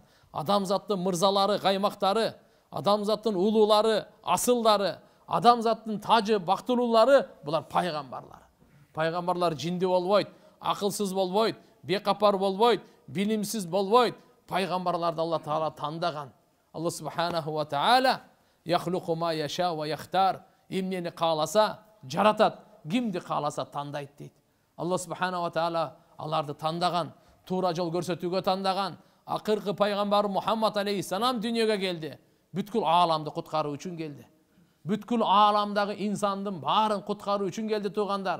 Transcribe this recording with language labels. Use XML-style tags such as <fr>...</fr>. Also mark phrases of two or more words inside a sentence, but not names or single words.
<ky>Адамзаттын мырзалары, каймактары, адамзаттын улуулары, асылдары, адамзаттын тажы, бактылуулары булар пайгамбарлар. Пайгамбарлар жинди болбойт, акылсыз болбойт, бекапар болбойт, билимсиз болбойт. Пайгамбарларды</ky> <ar>الله تعالى</ar> <ky>тандаган.</ky> <ar>الله سبحانه وتعالى يخلق ما يشاء ويختار.</ar> <ky>Эмнени кааласа жаратат, кимди кааласа тандайт дейт.</ky> <ar>الله سبحانه وتعالى</ar> <ky>аларды тандаган, туура жол көрсөтүүгө тандаган. Акыркы пайгамбар Мухаммад алейхиссалам дүйнөгө келди. Бүткүл ааламды куткаруу үчүн келди. Бүткүл ааламдагы инсандын баарын куткаруу үчүн келди туугандар.</ky>